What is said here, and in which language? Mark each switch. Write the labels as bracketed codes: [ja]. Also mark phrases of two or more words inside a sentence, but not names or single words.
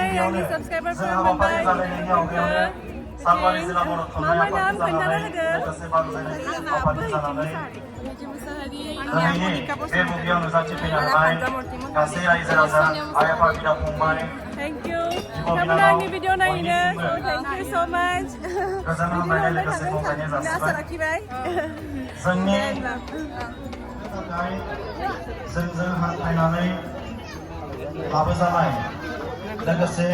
[brx] आंनि साबसक्राइबारफोर मोनबाय मा नाम खोन्थाना होदो [en] Thank you. [brx] नोंथांमोना आंनि भिडिअ नायनो [en] thank you so much. आसा लाखिबाय जोंजों हान्थायनानै लाबोजानाय लोगोसे